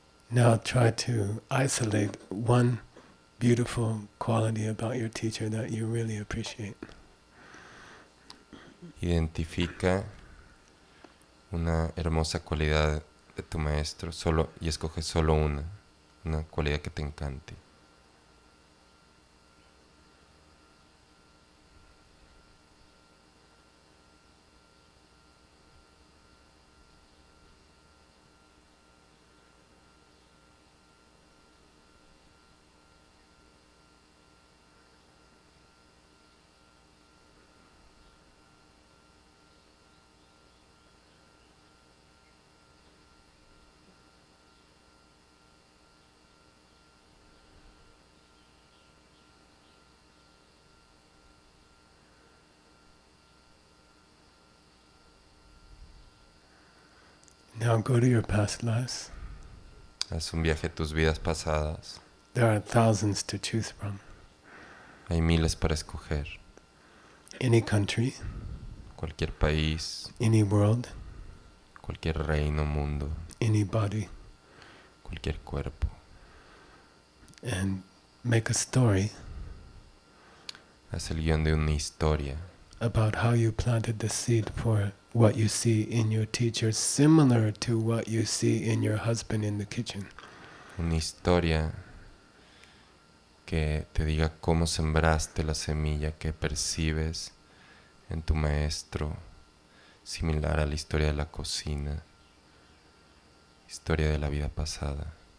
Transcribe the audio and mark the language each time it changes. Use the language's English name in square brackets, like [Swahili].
[English] Now try to isolate one beautiful quality about your teacher that you really appreciate. [Spanish] Identifica una hermosa cualidad de tu maestro y escoge solo una cualidad que te encante. [English] Now go to your past lives. [Spanish] Haz un viaje a tus vidas pasadas. [English] There are thousands to choose from. [Spanish] Hay miles para escoger. [English] Any country, [Spanish] Cualquier país, [English] any world, [Spanish] cualquier reino, mundo, [English] any body, [Spanish] cualquier cuerpo. [English] and make a story [Spanish] Haz el guión de una historia [English] about how you planted the seed for what you see in your teacher, similar to what you see in your husband in the kitchen. [Spanish] una historia que te diga cómo sembraste la semilla que percibes en tu maestro, similar a la historia de la cocina, historia de la vida pasada.